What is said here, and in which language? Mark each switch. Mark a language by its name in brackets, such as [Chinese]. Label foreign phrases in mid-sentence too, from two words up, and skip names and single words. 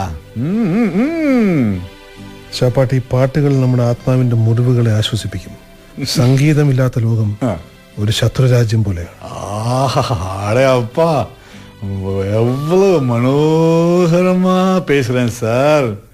[Malayalam] ഷാപ്പാട്ടി, പാട്ടുകൾ നമ്മുടെ ആത്മാവിന്റെ മുറിവുകളെ ആശ്വസിപ്പിക്കും. സംഗീതമില്ലാത്ത ലോകം ഒരു ശത്രുരാജ്യം പോലെയാണ്. [Tamil] அடே அப்பா, எவ்வளவு മനോഹരമാ பேசுறேன் സാർ.